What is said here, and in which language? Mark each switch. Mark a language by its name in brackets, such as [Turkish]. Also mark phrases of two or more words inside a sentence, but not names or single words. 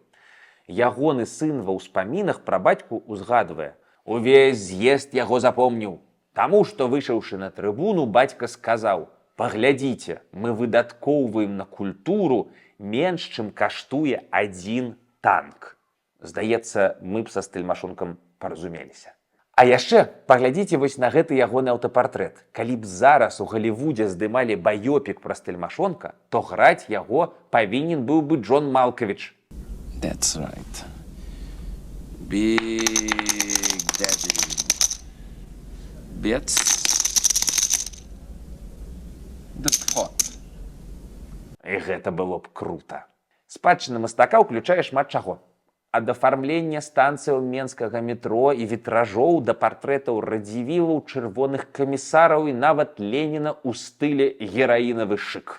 [Belarusian] Ягоны сын ва ўспамінах пра бацьку ўзгадвае: «Увесь з'езд яго запомніў, таму што, выйшаўшы на трыбуну, бацька сказаў: паглядзіце, мы выдаткоўваем на культуру менш, чым каштуе 1 танк». Здаецца, мы б са Стэльмашонкам паразумеліся. А яшчэ паглядзіце вось на гэты ягоны аўтапартрэт. Калі б зараз у Галівудзе здымалі баёпік пра Стэльмашонка, то граць яго павінен быў бы Джон Малкавіч. [English] That's right. Big Daddy. Bits. The pot. [Belarusian] І гэта было б крута. Спадчына мастака ўключае шмат чаго. ад афармлення станцыяў менскага метро і вітражоў да партрэтаў радзівілаў, чырвоных камісараў і нават Леніна ў стылі гераінавы шык.